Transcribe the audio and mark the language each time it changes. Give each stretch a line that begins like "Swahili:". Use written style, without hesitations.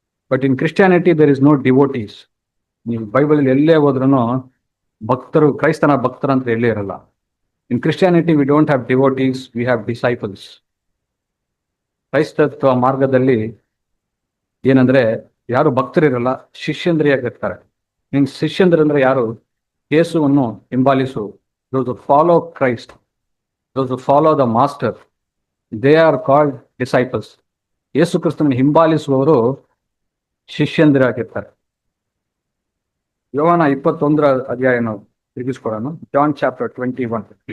English: But in Christianity there is no devotees.
Kannada: ನೀವು Bible ಎಲ್ಲೇ ಹೋದ್ರೂ ಭಕ್ತರು, ಕ್ರೈಸ್ತನ ಭಕ್ತರು ಅಂತ ಎಲ್ಲೇ ಇರಲ್ಲ.
English: In Christianity we don't have devotees, we have disciples.
Kannada: ಕ್ರೈಸ್ತತ್ವ ಮಾರ್ಗದಲ್ಲಿ ಏನಂದ್ರೆ ಯಾರು ಭಕ್ತರಿರಲ್ಲ, ಶಿಷ್ಯಂದ್ರಿಯಾಗಿರ್ತಾರೆ. ಮೀನ್ಸ್ ಶಿಷ್ಯಂದ್ರಂದ್ರೆ ಯಾರು? ಯೇಸುವನ್ನು ಹಿಂಬಾಲಿಸು,
English: those who follow Christ, those who follow the master, they are called disciples.
Kannada: ಯೇಸು ಕ್ರಿಸ್ತನ ಹಿಂಬಾಲಿಸುವವರು ಶಿಷ್ಯಂದ್ರಾಗಿರ್ತಾರೆ. ಯೋಹಾನ 21 ಅಧ್ಯಾಯ ತಿರುಗಿಸ್ಕೊಳ್ಳೋಣ.
English: John chapter 21.